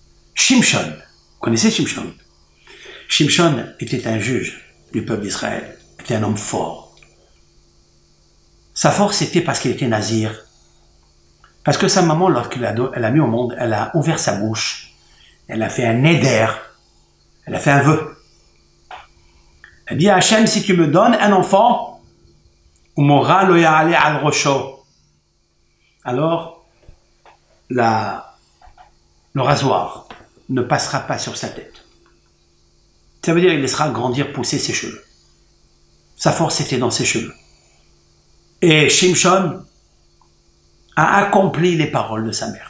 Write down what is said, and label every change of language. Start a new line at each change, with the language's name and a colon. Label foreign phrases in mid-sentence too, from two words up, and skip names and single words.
French: Shimshon, vous connaissez Shimshon? Shimshon était un juge du peuple d'Israël, était un homme fort. Sa force, c'était parce qu'il était nazir. Parce que sa maman, lorsqu'elle l'a mis au monde, elle a ouvert sa bouche. Elle a fait un éder. Elle a fait un vœu. Elle dit à Hachem, si tu me donnes un enfant,
Hebrew: ומורה לא יעלה על ראשו.
French: Alors, le rasoir ne passera pas sur sa tête. Ça veut dire qu'il laissera grandir, pousser ses cheveux. Sa force était dans ses cheveux. Et Shimshon a accompli les paroles de sa mère.